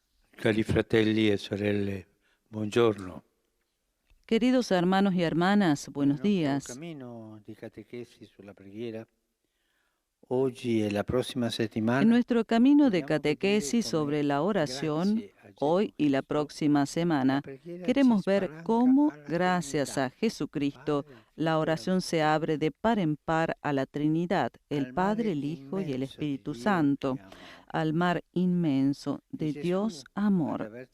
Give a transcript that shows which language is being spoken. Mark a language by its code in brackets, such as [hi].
[it] Cari fratelli e sorelle, buongiorno. [es] Queridos hermanos y hermanas, buenos días. [it] Camino di catechesi sulla preghiera. Oggi e la prossima settimana. [es] En nuestro camino de catequesis sobre la oración, hoy y la próxima semana, queremos ver cómo, gracias a Jesucristo, la oración se abre de par en par a la Trinidad, el Padre, el Hijo y el Espíritu Santo, al mar inmenso de Dios amor.